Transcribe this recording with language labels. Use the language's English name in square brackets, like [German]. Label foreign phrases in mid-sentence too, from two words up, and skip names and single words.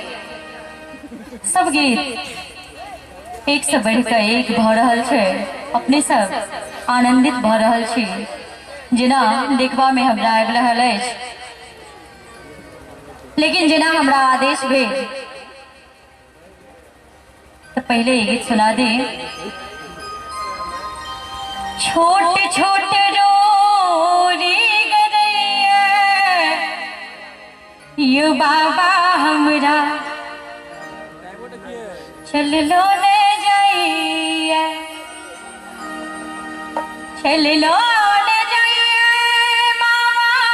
[Maithili] सब गीत एक से बढ़कर एक भ रहल छे, अपने सब आनंदित भ रहल छी जेना देखबा में हमरा आबि रहल अछि। लेकिन जेना हमरा आदेश भेल तो पहले ये गीत सुना दी। छोटे छोटे रोरी गरैया यू बाबा हमरा चल लो ले जाइए, चल लो ले जाइए मामा,